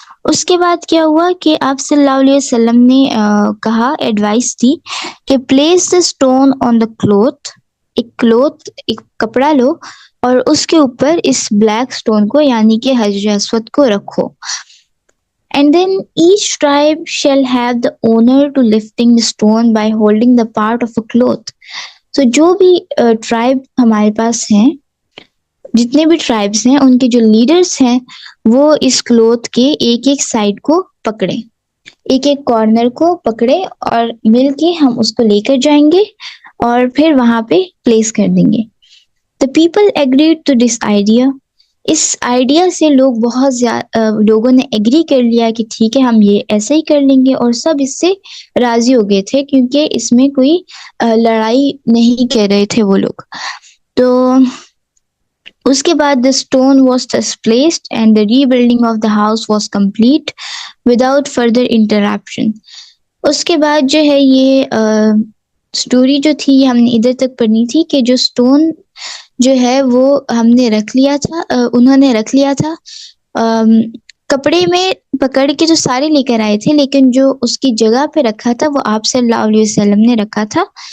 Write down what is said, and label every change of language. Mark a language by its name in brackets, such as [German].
[Urdu] اس کے بعد کیا ہوا کہ آپ صلی اللہ علیہ وسلم نے کہا، ایڈوائس دی کہ [English] Place the stone on the cloth. [Urdu] ایک کلوتھ ایک کپڑا لو اور اس کے اوپر اس بلیک اسٹون کو یعنی کہ حجر اسود کو رکھو. [English] And then each tribe shall have the honor to lifting the stone by holding the part of a cloth. So [Urdu] جو بھی ٹرائب ہمارے پاس ہیں, جتنے بھی ٹرائبس ہیں ان کے جو لیڈرس ہیں وہ اس کلوتھ کے ایک ایک سائڈ کو پکڑے, ایک ایک کارنر کو پکڑے اور مل کے ہم اس کو لے کر جائیں گے اور پھر وہاں پہ پلیس کر دیں گے. [English] The people agreed to this idea. [Urdu] اس idea سے لوگ بہت زیادہ لوگوں نے ایگری کر لیا کہ ٹھیک ہے ہم یہ ایسا ہی کر لیں گے, اور سب اس سے راضی ہو گئے تھے کیونکہ اس میں کوئی لڑائی نہیں کر رہے تھے وہ لوگ. تو اس کے بعد [English] the stone was displaced and the rebuilding of the house was complete without further interruption. [Urdu] اس کے بعد جو ہے یہ سٹوری جو تھی یہ ہم نے ادھر تک پڑھنی تھی کہ جو سٹون جو ہے وہ ہم نے رکھ لیا تھا, انہوں نے رکھ لیا تھا کپڑے میں پکڑ کے جو سارے لے کر آئے تھے, لیکن جو اس کی جگہ پہ رکھا تھا وہ آپ صلی اللہ علیہ وسلم نے رکھا تھا.